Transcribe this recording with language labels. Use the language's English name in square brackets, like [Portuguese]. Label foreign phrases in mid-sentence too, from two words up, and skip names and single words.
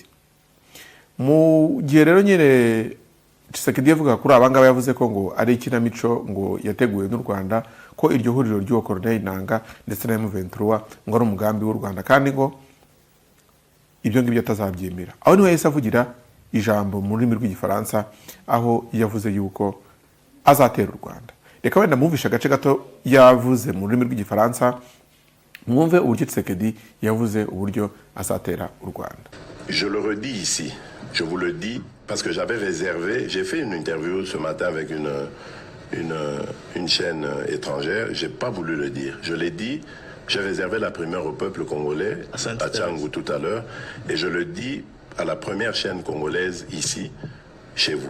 [Kinyarwanda] Mu gihe rero nyine Tshisekedi yavuga kuri abangaba yavuze ko ngo ari ikinamico ngo yateguwe n'u Rwanda, ko iryo huriro ry'uwo Corneille Nangaa ndetse na M23 ngo ari umugambi w'u Rwanda kandi ngo ibyo ngibyo atazabyemera. Aho niho yahise avugira ijambo mu rurimi rw'igifaransa aho yavuze yuko azatera u Rwanda. Reka wenda mwumvishe agace gato yavuze mu rurimi rw'igifaransa, mwumve uburyo Tshisekedi yavuze uburyo azatera u Rwanda. [French] Je le redis ici, je vous le dis parce que j'avais réservé, j'ai fait une interview ce matin avec une chaîne étrangère, j'ai pas voulu le dire. Je l'ai dit, j'ai réservé la primeur au peuple congolais à Tchangou tout à l'heure et je le dis à la première chaîne congolaise ici, chez vous.